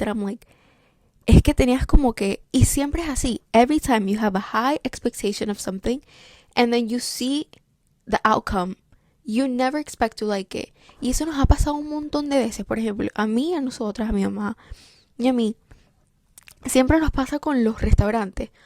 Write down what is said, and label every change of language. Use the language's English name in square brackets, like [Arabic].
[English] And I'm like, [Spanish] es que tenías como que, y siempre es así. [English] Every time you have a high expectation of something and then you see the outcome, you never expect to like it. [Spanish] Y eso nos ha pasado un montón de veces. Por ejemplo, a mí, a nosotras, a mi mamá y a mí, siempre nos pasa con los restaurantes.